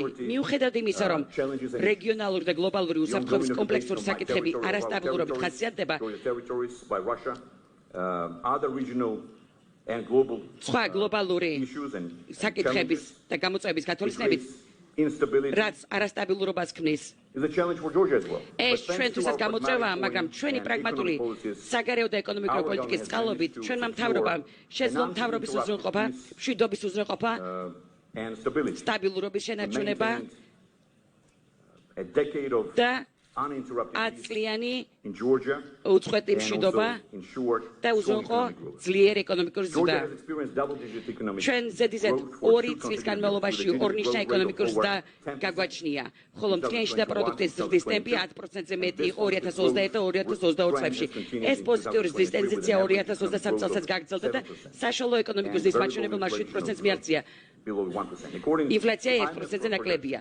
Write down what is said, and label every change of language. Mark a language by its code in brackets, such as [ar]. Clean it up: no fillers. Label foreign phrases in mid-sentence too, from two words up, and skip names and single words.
[ka] მიუხედავად იმისა, რომ რეგიონალური და გლობალური უსაფრთხოების კომპლექსური საკითხები არასტაბილურობით ხასიათდება, სხვა გლობალური საკითხების და გამოწვევების გათვალისწინებით [en] instability [ka] რაც არასტაბილურობას ქმნის. [en] is a challenge for Georgia as well. [ka] ეს ჩვენთვისაც გამოწვევაა, მაგრამ ჩვენი პრაგმატული საგარეო და ეკონომიკური პოლიტიკის წყალობით ჩვენმა მთავრობამ შეძლო მთავრობის უზრუნველყოფა, მშვიდობის უზრუნველყოფა, [en] and stability. [ka] სტაბილურობის შენარჩუნება [en] A decade of [ka] და [en] uninterrupted peace [ka] აწლიანი [en] in Georgia [ka] უწყვეტი [en] and [ka] მშვიდობა [en] also ensured [ka] და [en] strong [ka] უზრუნველყო [en] economic growth. [ka] ძლიერ ეკონომიკურ [en] Georgia [ka] ზრდა. [en] has experienced double-digit economic [ka] ჩვენ ზედიზედ [en] growth for 2 two [ka] წლის [en] consecutive [ka] განმავლობაში [en] years, with a [ka] ორნიშნა [en] GDP growth [ka] ეკონომიკურ [en] rate of [ka] ზრდა [en] over 10%. [ka] გაგვაჩნია, ხოლო მთლიანში და პროდუქტის ზრდის ტემპი 10%-ზე მეტი იყო 2021 და 2022 წლებში. ეს პოზიტიური ზრდის ტენდენცია 2023 წელსაც გაგრძელდა და საშუალო ეკონომიკის ზრდის მაჩვენებელმა 7%-ს მიაღწია. ინფლაცია 1%-ზე ნაკლებია.